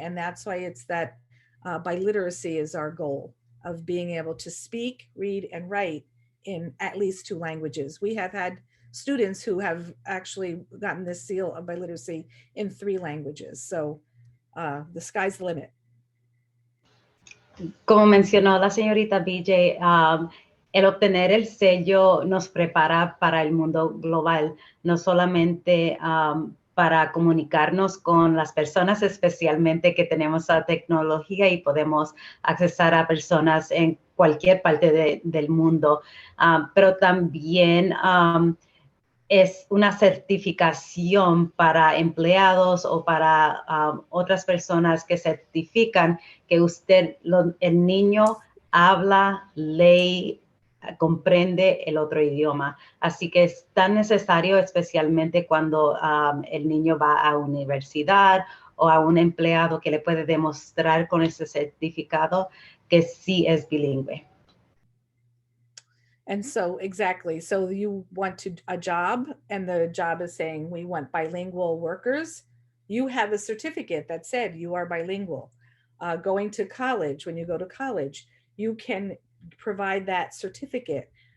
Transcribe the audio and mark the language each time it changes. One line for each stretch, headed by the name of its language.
English: And that's why it's that biliteracy is our goal of being able to speak, read, and write in at least 2 languages. We have had students who have actually gotten this seal of biliteracy in 3 languages. So the sky's the limit.
Spanish: Como mencionó la señorita BJ, el obtener el sello nos prepara para el mundo global, no solamente para comunicarnos con las personas, especialmente que tenemos la tecnología y podemos accesar a personas en cualquier parte del mundo, pero también es una certificación para empleados o para otras personas que certifican que el niño habla, lee, comprende el otro idioma. Así que es tan necesario, especialmente cuando el niño va a universidad o a un empleado que le puede demostrar con ese certificado que sí es bilingüe.
English: And so, exactly. So you want a job, and the job is saying, we want bilingual workers. You have a certificate that said you are bilingual. Going to college, when you go to college, you can provide that certificate.